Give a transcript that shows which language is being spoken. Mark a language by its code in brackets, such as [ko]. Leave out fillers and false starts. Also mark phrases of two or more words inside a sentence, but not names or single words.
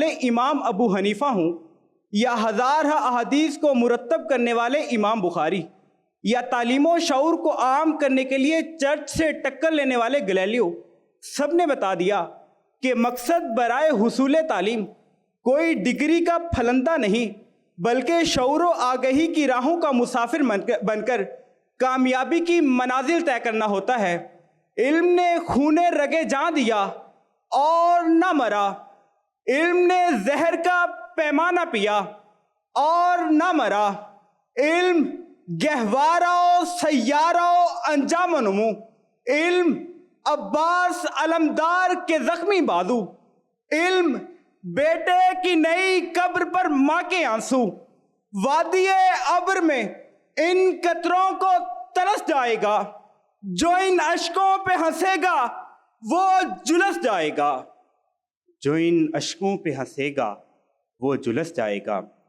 [ur] امام ابو حنیفہ ہوں، یا ہزارہ احادیث کو مرتب کرنے والے امام بخاری، یا تعلیم و شعور کو عام کرنے کے لیے چرچ سے ٹکر لینے والے گلیلیو، سب نے بتا دیا کہ مقصد برائے حصول تعلیم کوئی ڈگری کا پھلندہ نہیں بلکہ شعور و آگہی کی راہوں کا مسافر بن کر کامیابی کی منازل طے کرنا ہوتا ہے۔ علم نے خون رگے جاں دیا اور نہ مرا، علم نے زہر کا پیمانہ پیا اور نہ مرا، علم گہوارہ و سیارہ و انجام و نمو، علم عباس علمدار کے زخمی بازو، علم بیٹے کی نئی قبر پر ماں کے آنسو، وادی ابر میں ان قطروں کو ترس جائے گا، جو ان اشکوں پہ ہنسے گا وہ جلس جائے گا، جو ان اشکوں پہ ہنسے گا وہ جلس جائے گا۔